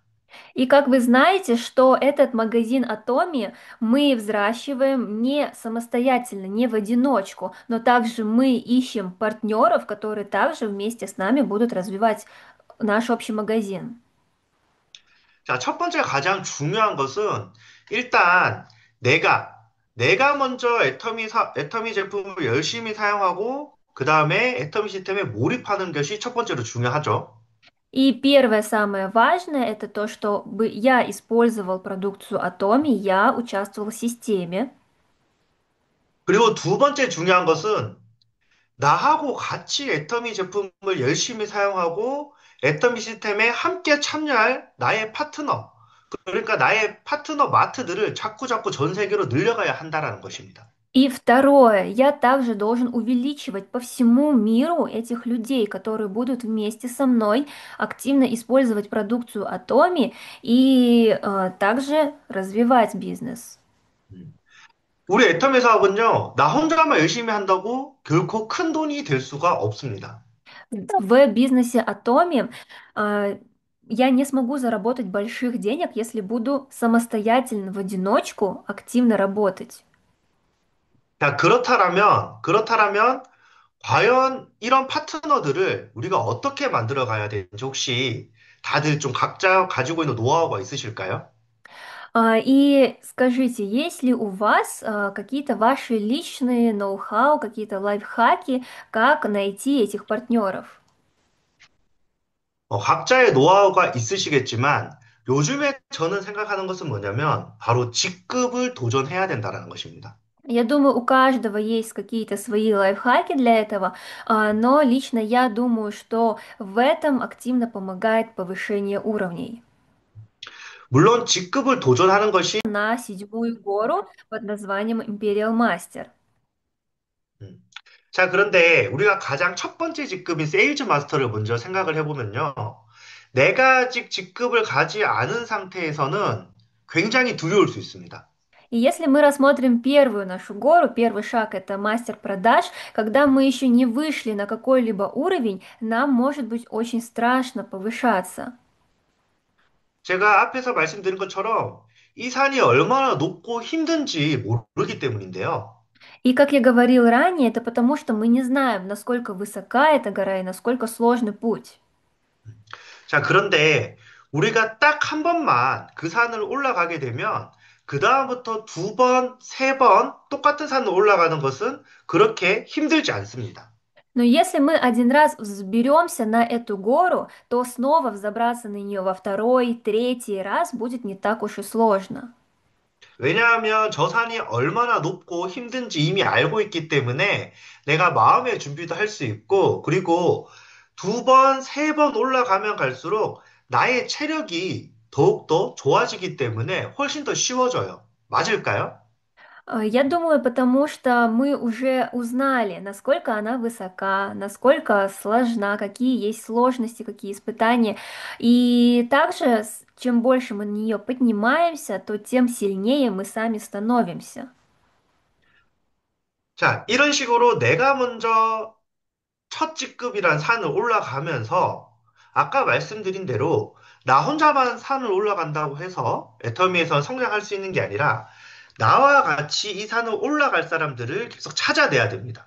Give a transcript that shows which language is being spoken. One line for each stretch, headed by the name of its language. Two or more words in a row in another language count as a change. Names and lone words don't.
Russian: И как вы знаете, что этот магазин Атоми мы взращиваем не самостоятельно, не в одиночку, но также мы ищем партнеров, которые также вместе с нами будут развивать наш общий магазин.
Korean: 자, 첫 번째 가장 중요한 것은 일단 내가, 내가 먼저 애터미 제품을 열심히 사용하고 그 다음에 애터미 시스템에 몰입하는 것이 첫 번째로 중요하죠.
Russian: И первое, самое важное, это то, чтобы я использовал продукцию Atomi, я участвовал в системе.
Korean: 그리고 두 번째 중요한 것은 나하고 같이 애터미 제품을 열심히 사용하고 애터미 시스템에 함께 참여할 나의 파트너, 그러니까 나의 파트너 마트들을 자꾸자꾸 전 세계로 늘려가야 한다라는 것입니다.
Russian: И второе, я также должен увеличивать по всему миру этих людей, которые будут вместе со мной активно использовать продукцию Atomi и также развивать бизнес. 음.
Korean: 우리 애터미 사업은요, 나 혼자만 열심히 한다고 결코 큰 돈이 될 수가 없습니다.
Russian: В бизнесе Atomi я не смогу заработать больших денег, если буду самостоятельно в одиночку активно работать.
Korean: 자, 그렇다라면 과연 이런 파트너들을 우리가 어떻게 만들어 가야 되는지 혹시 다들 좀 각자 가지고 있는 노하우가 있으실까요?
Russian: И скажите, есть ли у вас какие-то ваши личные ноу-хау, какие-то лайфхаки, как найти этих партнеров?
Korean: 각자의 노하우가 있으시겠지만 요즘에 저는 생각하는 것은 뭐냐면 바로 직급을 도전해야 된다는 것입니다.
Russian: Я думаю, у каждого есть какие-то свои лайфхаки для этого, но лично я думаю, что в этом активно помогает повышение уровней.
Korean: 물론 직급을 до전하는 것이
Russian: На седьмую гору под названием
English: Imperial Master. 음.
Korean: 자, 그런데 우리가 가장 첫 번째 직급인 세일즈 마스터를 먼저 생각을 해보면요. 내가 아직 직급을 가지 않은 상태에서는 굉장히 두려울 수 있습니다.
Russian: И если мы рассмотрим первую нашу гору, первый шаг это мастер продаж, когда мы еще не вышли на какой-либо уровень, нам может быть очень страшно повышаться.
Korean: 제가 앞에서 말씀드린 것처럼 이 산이 얼마나 높고 힘든지 모르기 때문인데요.
Russian: И как я говорил ранее, это потому, что мы не знаем, насколько высока эта гора и насколько сложный путь.
Korean: 자, 그런데 우리가 딱 한 번만 그 산을 올라가게 되면 그다음부터 두 번, 세 번 똑같은 산을 올라가는 것은 그렇게 힘들지 않습니다.
Russian: Но если мы один раз взберемся на эту гору, то снова взобраться на нее во второй, третий раз будет не так уж и сложно.
Korean: 왜냐하면 저 산이 얼마나 높고 힘든지 이미 알고 있기 때문에 내가 마음의 준비도 할 수 있고, 그리고 두 번, 세 번 올라가면 갈수록 나의 체력이 더욱더 좋아지기 때문에 훨씬 더 쉬워져요. 맞을까요?
Russian: Я думаю, потому что мы уже узнали, насколько она высока, насколько сложна, какие есть сложности, какие испытания. И также, чем больше мы на нее поднимаемся, то тем сильнее мы сами становимся.
Korean: 자, 이런 식으로 내가 먼저 첫 직급이란 산을 올라가면서 아까 말씀드린 대로 나 혼자만 산을 올라간다고 해서 애터미에서 성장할 수 있는 게 아니라 나와 같이 이 산을 올라갈 사람들을 계속 찾아내야 됩니다.